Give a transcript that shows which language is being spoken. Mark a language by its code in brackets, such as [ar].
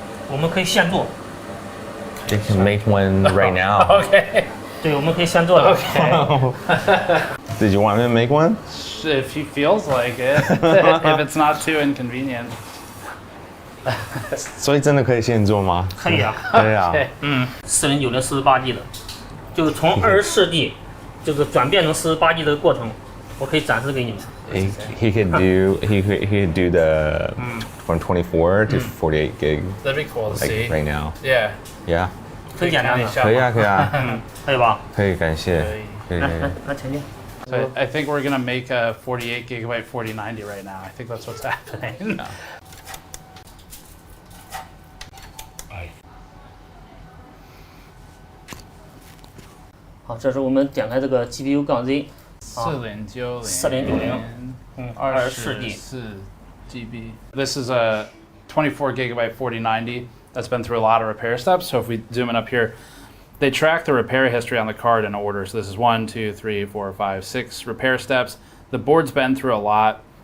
[zh] 我们可以现做。 [en] They can make one right now. [zh] Okay. 对，我们可以现做的。 [en] Okay. Did you want me to make one? If he feels like it, if it's not too inconvenient. [zh] 所以真的可以现做吗？可以啊。对啊。 4090 48G 的，就是从24G 就是转变成48G 的过程。我可以展示给你们。 [en] He could do the from 24 to 48 gig. That'd be cool to see. Right now. Yeah. Yeah. [zh] 很简单的。可以啊，可以啊。可以吧？可以，感谢。可以。来前进。 [en] So I think we're gonna make a 48GB 4090 right now. I think that's what's happening. [zh] 好，这时候我们点开这个 GPU 杠 Z。 4090 24G GB. [en] This is a 24GB 4090 that's been through a lot of repair steps. So if we zoom in up here, they track the repair history on the card in order. So this is 1, 2, 3, 4, 5, 6 repair steps. The board's been through a lot.